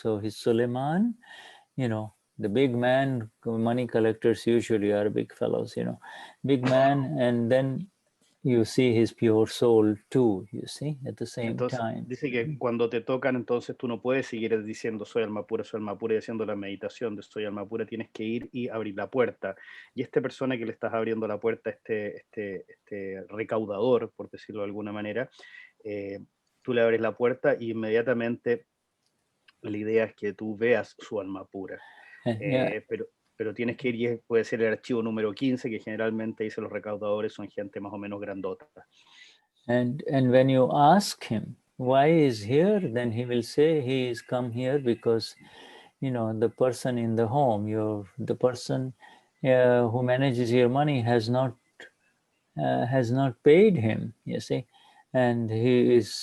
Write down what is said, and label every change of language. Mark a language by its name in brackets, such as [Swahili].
[English] So his Suleiman, you know, the big man, money collectors usually are big fellows, you know, big man, and then you see his pure soul too, you see, at the same time. [Spanish] Dice que cuando te tocan, entonces tú no puedes seguir diciendo soy alma pura y haciendo la meditación de soy alma pura, tienes que ir y abrir la puerta. Y esta persona que le estás abriendo la puerta, este recaudador, por decirlo de alguna manera, tú le abres la puerta y inmediatamente la idea es que tú veas su alma pura. Pero tienes que ir y puede ser el archivo número 15, que generalmente dice los recaudadores son gente más o menos grandota. [English] And when you ask him why is here, then he will say he is come here because, you know, the person in the home, the person who manages your money has not paid him, you see, and he